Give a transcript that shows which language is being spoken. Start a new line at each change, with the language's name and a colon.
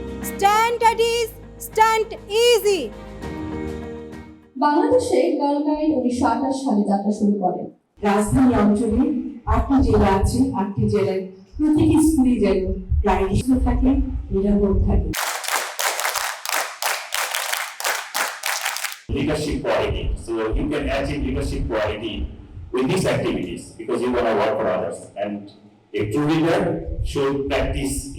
English: Stand at ease, stand easy.
Bangla: বাংলাদেশে girl guide 1928 সালে যাত্রা শুরু করেন। রাজধানী অঞ্চলে 8টি জেলা আছে, 8টি জেলায় প্রতিটি স্কুলে যেন গাইড থাকে, নিরাপদ থাকে।
English: Leadership quality. So you can achieve leadership quality with these activities because you want to work for others. And a true leader should practice,